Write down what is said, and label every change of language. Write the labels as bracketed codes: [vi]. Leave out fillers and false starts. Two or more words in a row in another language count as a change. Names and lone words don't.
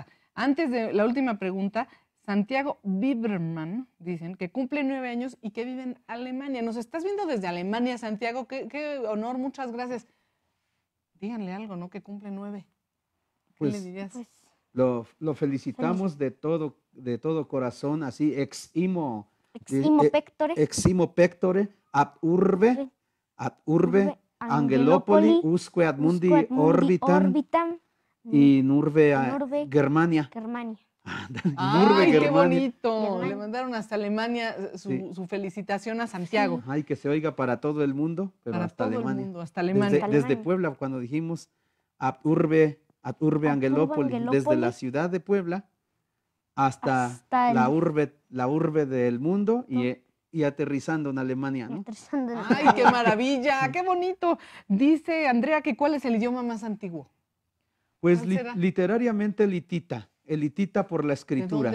[es] Antes de la última pregunta, Santiago Biberman, dicen, que cumple 9 años y que vive en Alemania. Nos estás viendo desde Alemania, Santiago. Qué honor, muchas gracias. Díganle algo, ¿no? Que cumple 9. ¿Qué le dirías? Lo felicitamos de todo corazón, así [la] eximo pectore ad urbe Angelopoli usque ad mundi orbitam y nurbe Germania. [es] ¡Ay, qué bonito! Le mandaron hasta Alemania su felicitación a Santiago. Ay, que se oiga para todo el mundo, pero para hasta todo Alemania. El mundo, hasta Alemania. Desde Puebla, cuando dijimos [la] ad urbe Angelopoli, [es] desde la ciudad de Puebla hasta la urbe del mundo y aterrizando en Alemania, ¿no? ¡Ay, qué maravilla! ¡Qué bonito! Dice Andrea que ¿cuál es el idioma más antiguo? Pues literariamente el hitita por la escritura.